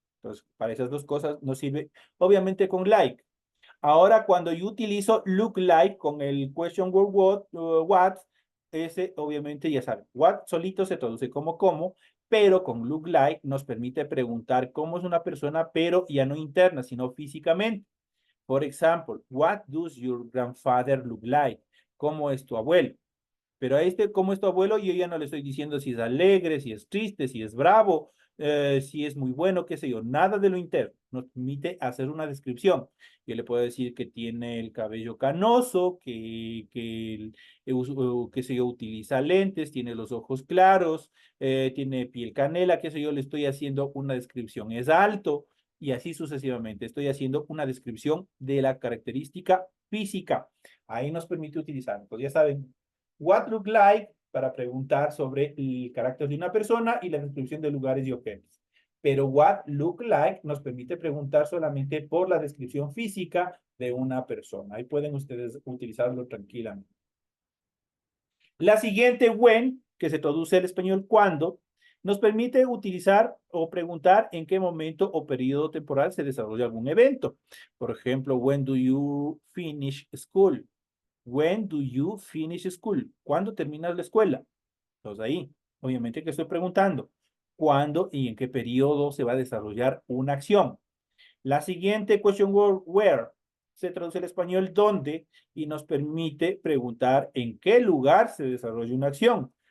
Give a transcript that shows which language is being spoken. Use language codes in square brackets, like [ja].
[es] Entonces, para esas dos cosas nos sirve, obviamente, con like. Ahora, cuando yo utilizo look like con el question word what, ese obviamente ya saben, what solito se traduce como cómo, pero con look like nos permite preguntar cómo es una persona, pero ya no interna, sino físicamente. [en] Por ejemplo, what does your grandfather look like? [es] ¿Cómo es tu abuelo? Pero a este, como es tu abuelo, yo ya no le estoy diciendo si es alegre, si es triste, si es bravo, si es muy bueno, qué sé yo, nada de lo interno. Nos permite hacer una descripción. Yo le puedo decir que tiene el cabello canoso, qué sé yo, utiliza lentes, tiene los ojos claros, tiene piel canela, qué sé yo, le estoy haciendo una descripción. Es alto y así sucesivamente. Estoy haciendo una descripción de la característica física. Ahí nos permite utilizar. Pues ya saben, what look like para preguntar sobre el carácter de una persona y la descripción de lugares y objetos. Pero what look like nos permite preguntar solamente por la descripción física de una persona. Ahí pueden ustedes utilizarlo tranquilamente. La siguiente, when, que se traduce al español cuando, nos permite utilizar o preguntar en qué momento o periodo temporal se desarrolla algún evento. [en] Por ejemplo, when do you finish school? When do you finish school? [es] ¿Cuándo terminas la escuela? Entonces ahí, obviamente que estoy preguntando, ¿cuándo y en qué periodo se va a desarrollar una acción? La siguiente question word, where, se traduce al español dónde y nos permite preguntar en qué lugar se desarrolla una acción.